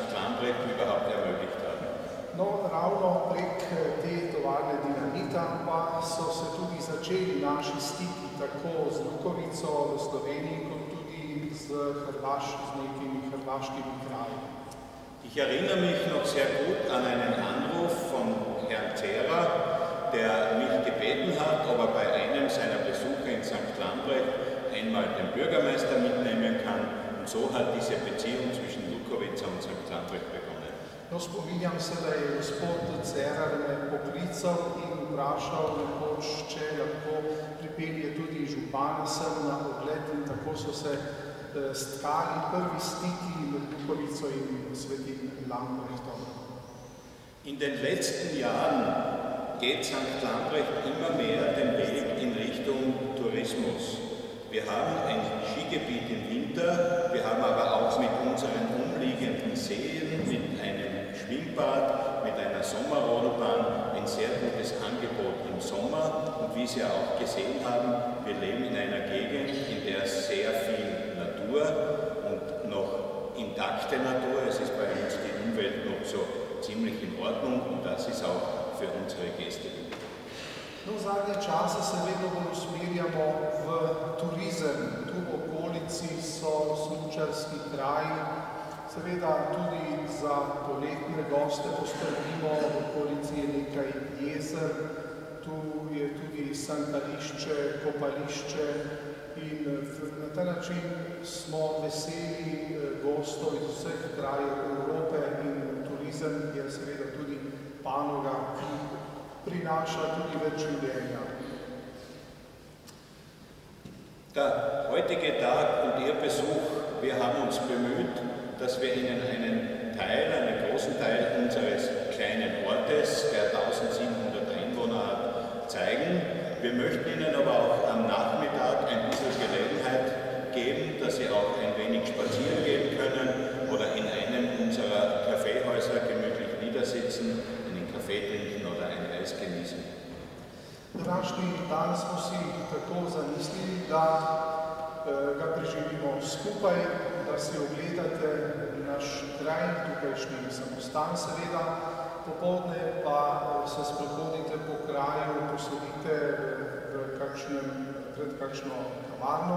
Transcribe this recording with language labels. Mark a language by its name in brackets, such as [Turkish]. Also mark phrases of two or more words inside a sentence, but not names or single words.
[German] Lambrecht überhaupt ermöglicht haben. [Slovenian] No, ravno prek te tovarne dinamita pa so se tudi začeli naši stiki tako z Lukovico v Sloveniji, kot tudi z nekimi hrvaškimi kraji. [German] Ich erinnere mich noch sehr gut an einen Anruf von Herrn Zehrer, der mich gebeten hat, ob er bei einem seiner Besuche in St. Lambrecht einmal den Bürgermeister mitnehmen kann. Und so hat diese Beziehung zwischen Lukovica und St. Lambrecht begonnen. [Slovenian] No, spominjam se, da je gospod Cerar me poklical in vprašal nekoč, če lahko pripelje tudi župana sem na ogled, in tako so se stkali prvi stiki med Lukovico in Svetim Lambrechtom. [German] In den letzten Jahren geht St. Lambrecht immer mehr den Weg in Richtung Tourismus. Wir haben ein Skigebiet im Winter, wir haben aber auch mit unseren umliegenden Seen, mit einem Schwimmbad, mit einer Sommerrodelbahn ein sehr gutes Angebot im Sommer. Und wie Sie auch gesehen haben, wir leben in einer Gegend, in der sehr viel Natur und noch intakte Natur. Es ist bei uns die Umwelt noch so ziemlich in Ordnung und das ist auch für unsere Gäste gut. [Slovenian] No, v zadnje čase se vedno bolj usmerjamo v turizem. Tu v okolici so smučarski kraji, seveda tudi za poletne goste poskrbimo, v okolici je nekaj jezer, tu je tudi sankarišče, kopališče in na ta način smo veseli gostov iz vseh krajev Evrope in turizem je seveda tudi panoga, ki prinaša tudi več življenja. [German] Der heutige Tag und Ihr Besuch, wir haben uns bemüht, dass wir Ihnen einen großen Teil unseres kleinen Ortes, der 1700 Einwohner hat, zeigen. Wir möchten Ihnen aber auch am Nachmittag ein bisschen Gelegenheit geben, dass Sie auch ein wenig spazieren gehen können oder in einem unserer Kaffeehäuser gemütlich niedersitzen, einen Kaffee trinken oder ein Eis genießen. [Slovenian] Današnji dan smo si tako zamislili, da ga preživimo skupaj, da si ogledate naš kraj, tukajšnji samostan seveda, popoldne pa se sprehodite po kraju, posedite pred kakšno kavarno.